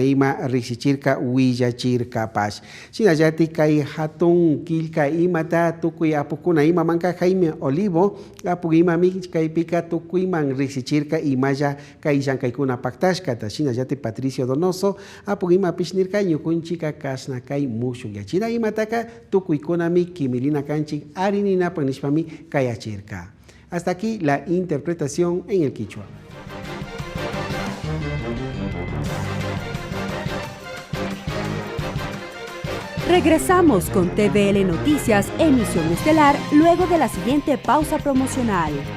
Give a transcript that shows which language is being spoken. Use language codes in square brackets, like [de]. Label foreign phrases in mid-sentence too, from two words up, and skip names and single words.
[qu] ima riksichirka willachirkapash shinallati kay hatun kilka imata tukuy apukuna imamanka Jaime Olivo apuk imami kaypika tukuyman riksichirka imalla kay llank'aykuna paktashkata shinallati Patricio Donoso apuk imapish nirka ñukunchika kasna kay mushuyachina imataka tukuykunami kimilina kanchik arininapak nishpami kayachirka. [es] Hasta aquí la interpretación en el quichua. Regresamos con TVL Noticias, emisión estelar, luego de la siguiente pausa promocional.